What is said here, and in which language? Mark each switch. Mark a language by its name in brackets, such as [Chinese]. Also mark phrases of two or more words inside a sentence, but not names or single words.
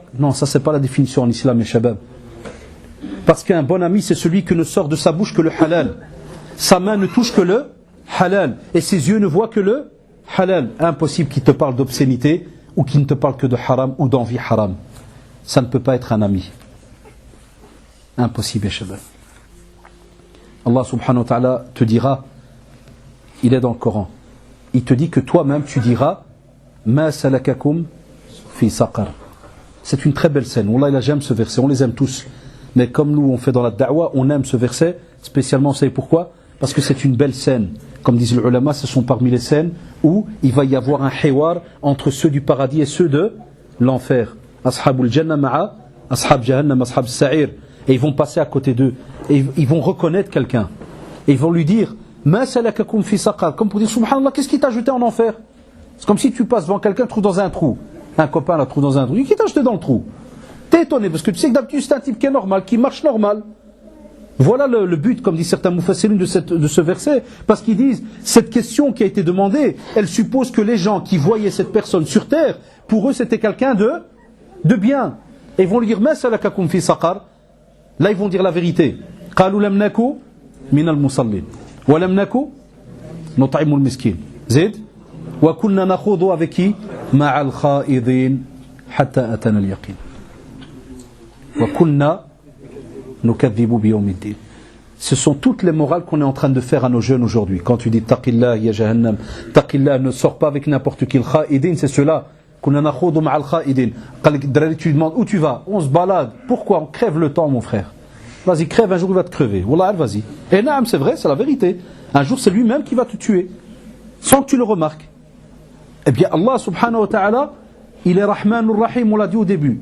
[French] Non, ça, c'est pas la définition en islam, mes shabab. Parce qu'un bon ami, c'est celui qui ne sort de sa bouche que le halal. Sa main ne touche que le halal. Et ses yeux ne voient que le halal. Impossible qu'il te parle d'obscénité ou qu'il ne te parle que de haram ou d'envie haram. Ça ne peut pas être un ami. Impossible, [Arabic] يا شباب. الله سبحانه وتعالى [French] te dira, il est dans le Coran, il te dit que toi-même tu diras [Arabic] ما سلككم في سقر. [French] C'est une très belle scène. Wallah, j'aime ce verset, on les aime tous. Mais comme nous on fait dans la da'wa, on aime ce verset, spécialement, vous savez pourquoi ? Parce que c'est une belle scène. Comme disent les ulama, ce sont parmi les scènes où il va y avoir un hiwar entre ceux du paradis et ceux de l'enfer. [Arabic] أصحاب الجنة مع، أصحاب جهنم، أصحاب السعير. [French] Et ils vont passer à côté d'eux. Et ils vont reconnaître quelqu'un. Et ils vont lui dire [Arabic] ما سلككم في سقر. [French] Comme pour dire Subhanallah, qu'est-ce qui t'a jeté en enfer ? C'est comme si tu passes devant quelqu'un, tu trouves dans un trou. Un copain la trouve dans un trou, il dit, qui t'a jeté dans le trou? T'es étonné, parce que tu sais que d'habitude c'est un type qui est normal, qui marche normal. Voilà le but, comme dit certains mufassirines de ce verset, parce qu'ils disent, cette question qui a été demandée, elle suppose que les gens qui voyaient cette personne sur terre, pour eux c'était quelqu'un de bien. Et ils vont lui dire, [Arabic] ما سلككم في سقر. [French] Là ils vont dire la vérité. [Arabic] قالوا لم نك من المصلين، ولم نك نطعم المسكين. زد، وكنا نخوض [French] avec qui? [Arabic] مع الخائضين، حتى أتانا اليقين. وكنا [French] ce sont toutes les morales qu'on est en train de faire à nos jeunes aujourd'hui. Quand tu dis Taqillah [Arabic] يا جهنم, [French] Taqillah ne sort pas avec n'importe qui. Kha'idin, c'est cela. Tu demandes où tu vas? On se balade. Pourquoi? On crève le temps, mon frère. Vas-y, crève, un jour il va te crever. Wallah, vas-y. Et naam, c'est vrai, c'est la vérité. Un jour c'est lui-même qui va te tuer, sans que tu le remarques. Eh bien, [Arabic] الله سبحانه وتعالى, [French] il est [Arabic] الرحمن الرحيم, [French] on l'a dit au début.